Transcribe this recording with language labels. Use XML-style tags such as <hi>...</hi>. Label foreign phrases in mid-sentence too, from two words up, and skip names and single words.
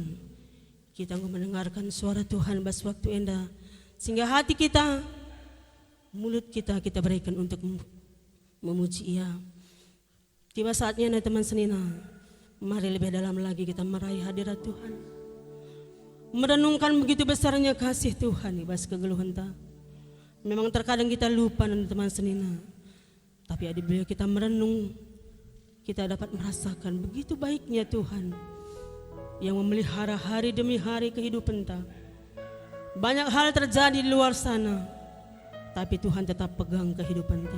<id>Kita anggo mendengarkan suara Tuhan</id> <btx>bas waktu enda,</btx> <id>sehingga hati kita, mulut kita berikan untuk memuji Ia. Tiba saatnya nih teman senina, mari lebih dalam lagi kita meraih hadirat Tuhan, merenungkan begitu besarnya kasih Tuhan</id> <btx>bas kegeluhan ta.</btx> <id>Memang terkadang kita lupa nih teman senina, tapi bila kita merenung, kita dapat merasakan begitu baiknya Tuhan yang memelihara hari demi hari kehidupan ta. Banyak hal terjadi di luar sana, tapi Tuhan tetap pegang kehidupan ta.</id>